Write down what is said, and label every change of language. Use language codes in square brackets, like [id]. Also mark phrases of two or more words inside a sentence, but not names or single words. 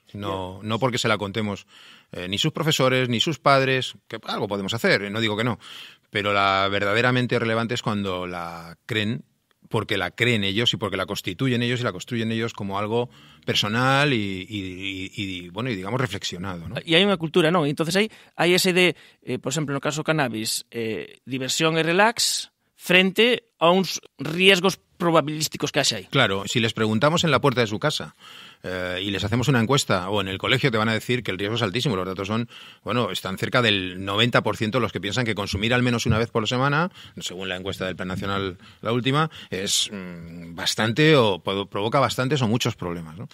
[es] No porque se la contemos ni sus profesores, ni sus padres, que algo podemos hacer, no digo que no. Pero la verdaderamente relevante es cuando la creen, porque la creen ellos y porque la constituyen ellos y la construyen ellos como algo personal y digamos reflexionado, ¿no? [gl] E hai unha cultura, non? Entonces hai ese de, por exemplo, no caso cannabis, diversión e relax frente a uns riesgos probabilísticos que hai. [es] Claro, si les preguntamos en la puerta de su casa y les hacemos una encuesta o en el colegio, te van a decir que el riesgo es altísimo. Los datos están cerca del 90% los que piensan que consumir al menos una vez por semana, según la encuesta del Plan Nacional, la última, es bastante o provoca bastantes o muchos problemas, ¿no?